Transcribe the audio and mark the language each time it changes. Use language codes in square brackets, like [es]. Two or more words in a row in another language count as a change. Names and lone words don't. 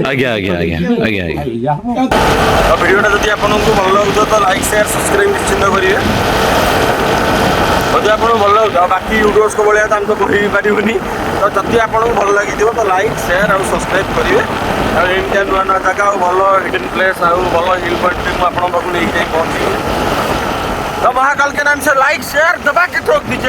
[or] ଆଜ୍ଞା ଆଜ୍ଞା ଆଜ୍ଞା ଆଜ୍ଞା ଆଜ୍ଞା ଭିଡ଼ିଓଟା ଯଦି ଆପଣଙ୍କୁ ଭଲ ଲାଗୁଥିବ ତ [en] like share subscribe [or] ନିଶ୍ଚିନ୍ତ କରିବେ ଯଦି ଆପଣଙ୍କୁ ଭଲ ଲାଗୁଥିବ ବାକି ୟୁଟ୍ୟୁବର୍ସଙ୍କ ଭଳିଆ ତ ଆମେ ତ କହି ପାରିବୁନି ତ ଯଦି ଆପଣଙ୍କୁ ଭଲ ଲାଗିଥିବ ତ [en] like share [or] ଆଉ ସବସ୍କ୍ରାଇବ କରିବେ ଆଉ ଏମିତିଆ ନୂଆ ନୂଆ ଜାଗା ଆଉ ଭଲ [en] hidden place [or] ଆଉ ଭଲ [en] hill point [or] ମୁଁ ଆପଣଙ୍କ ପାଖକୁ ନେଇକି ଯାଇ ପହଞ୍ଚିବି [hi] तो महाकाल के नाम से [en] like share [hi] दबा के ठोक दीजिए।